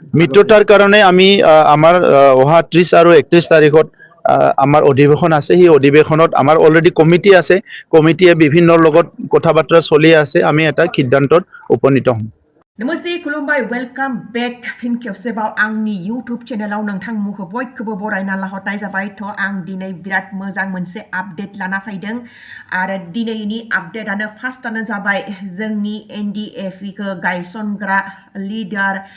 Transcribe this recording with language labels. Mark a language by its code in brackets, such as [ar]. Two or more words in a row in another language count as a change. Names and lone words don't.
[as] মিত্ৰতাৰ কাৰণে আমি আমাৰ অহা 30 আৰু 31 তাৰিখত আমাৰ অধিৱেশন আছে। সেই অধিৱেশনত আমাৰ অলৰেডি কমিটি আছে। কমিটিয়ে বিভিন্ন লগত কথা বাৰ্তা চলি আছে। আমি এটা সিদ্ধান্তত উপনীত হ'ম। [brx] Namaste खुलुमबाय [en] welcome back [brx] फिन खेबसेबाव आंनि YouTube चेनेलाव नोंथांमोनखौ बयखौबो बरायना लाहरनाय जाबाय थ' आं दिनै बिराद मोजां मोनसे आपडेट लाना फैदों आरो दिनैनि आपडेटआनो फार्स्टआनो जाबाय जोंनि NDFE खौ गायसनग्रा लिडार